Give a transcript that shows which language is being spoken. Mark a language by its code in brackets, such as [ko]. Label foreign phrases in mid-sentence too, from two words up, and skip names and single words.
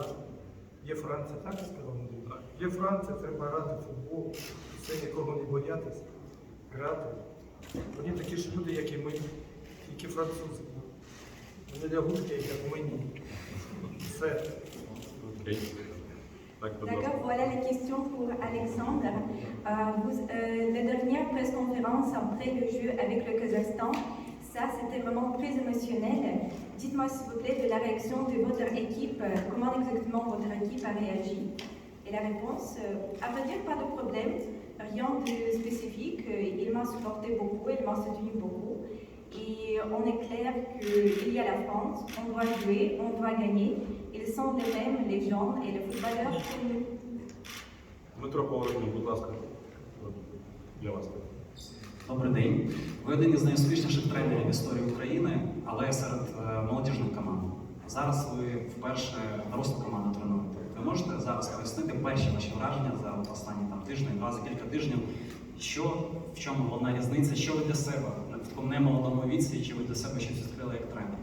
[uk] Є Франція, так сказав Андрій? Так. Є Франція, треба грати в футбол, все, нікого не боятися, грати. Вони такі ж люди, як і ми. тільки французи. Вони лягушки, як мені. Все. Окей. Так, будь ласка. [fr] D'accord, voilà les questions pour Alexandre. La dernière presse-conférence après le jeu avec le Kazakhstan, ça c'était vraiment très émotionnel. Dites-moi s'il vous plaît de la réaction de votre équipe, comment exactement votre équipe a réagi. Et la réponse, à vrai dire, pas de problème, rien de spécifique. Il m'a supporté beaucoup, il m'a soutenu beaucoup. Et on est clair qu'il y a la France, on doit jouer, on doit gagner. Ils sont les mêmes, les gens et les footballeurs que nous. [uk] Дмитро Поворотнюк, будь ласка. Для вас. Добрий день. Ви один із найуспішніших тренерів в історії України, але серед молодіжних команд. Зараз ви вперше дорослу команду тренуєте. Ви можете зараз пояснити перші ваші враження за останні тиждень, за кілька тижнів, в чому головна різниця, що ви для себе в такому немолодому віці, чи ви для себе щось відкрили як тренер?